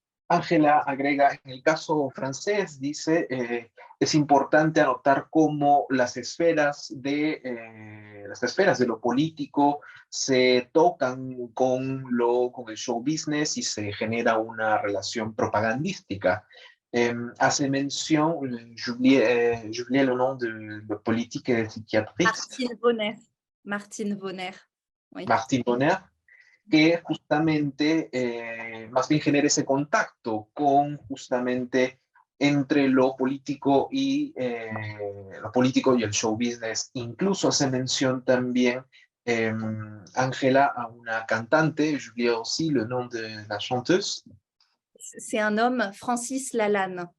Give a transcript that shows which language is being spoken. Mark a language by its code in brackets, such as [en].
[es] Ángela agrega, en el caso francés, dice, es importante anotar cómo las esferas de lo político se tocan con el show business y se genera una relación propagandística. Hace mención, [fr] j'oubliais le nom de politique et de psychiatrice. Martine Vonner. Oui. [es] Martine Vonner, que justamente más bien genera ese contacto con justamente entre lo político y el show business. Incluso hace mención también Ángela a una cantante, [fr] j'oublie aussi le nom de la chanteuse. C'est un homme, Francis Lalanne.